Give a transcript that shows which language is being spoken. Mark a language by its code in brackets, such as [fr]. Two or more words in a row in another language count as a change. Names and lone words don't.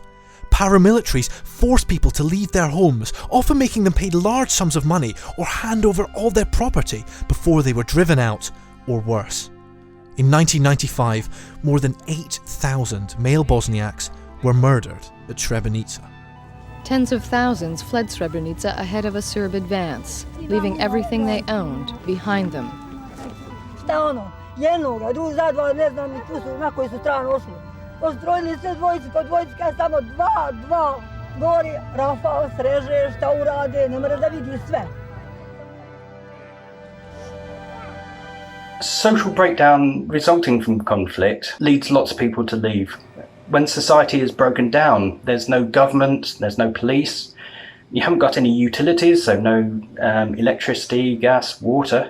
[en] Paramilitaries forced people to leave their homes, often making them pay large sums of money or hand over all their property before they were driven out, or worse. In 1995, more than 8,000 male Bosniaks were murdered at Srebrenica. Tens of thousands fled Srebrenica ahead of a Serb advance, leaving everything they owned behind them. [bs] Postrojili sve dvojice, po dvojice kada samo dva gori, Rafal sreže, šta urade, ne mora da vidi sve. [en] Social breakdown resulting from conflict leads lots of people to leave. When society is broken down, there's no government, there's no police, you haven't got any utilities, so no electricity, gas, water.